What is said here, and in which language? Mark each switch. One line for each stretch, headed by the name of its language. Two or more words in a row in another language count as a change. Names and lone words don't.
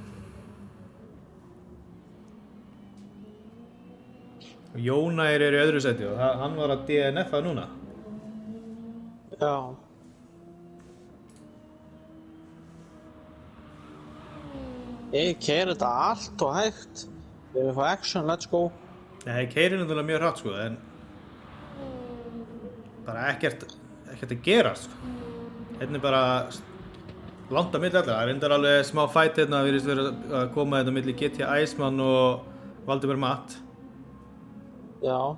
Icelandic: Og Jónær er í öðru sæti og hann var að DNF-a núna. Já. Ég keyri þetta allt og hægt. Við erum að fá action,
English: let's go.
Icelandic: Nei, ég keyri náttúrulega mjög hratt sko, en bara ekkert að gerast sko. Hérna er bara langt á milli allra. Það er reyndar alveg smá fight hérna, virðist vera að koma hérna milli GT Iceman og Valdimar Matt. Já.